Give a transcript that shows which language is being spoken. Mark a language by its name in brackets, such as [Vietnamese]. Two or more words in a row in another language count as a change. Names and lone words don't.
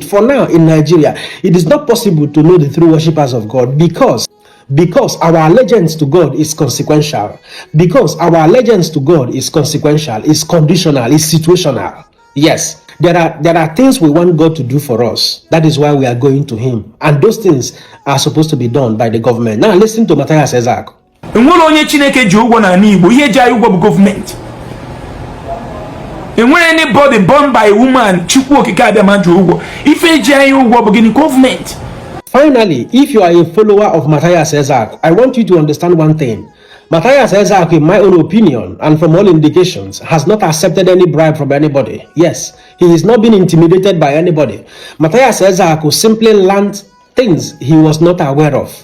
[English] For now, in Nigeria, it is not possible to know the true worshippers of God because our allegiance to God is consequential. Because our allegiance to God is consequential, is conditional, is situational. Yes, there are things we want God to do for us. That is why we are going to Him. And those things are supposed to be done by the government. Now listen to Mathias Ezeaku. [Igbo] Enwere onye Chineke ji ụgwọ na Igbo, ihe ji ụgwọ bụ government. [English] Enwere anybody born by a woman, [Igbo] Chukwu okike abịama ji ụgwọ. Ife ji ụgwọ bụ gịnị? [English] Government. Finally, if you are a follower of Mathias Ezeaku, I want you to understand one thing. Mathias Ezeaku, in my own opinion, and from all indications, has not accepted any bribe from anybody. Yes, he is not being intimidated by anybody. Mathias Ezeaku simply learned things he was not aware of.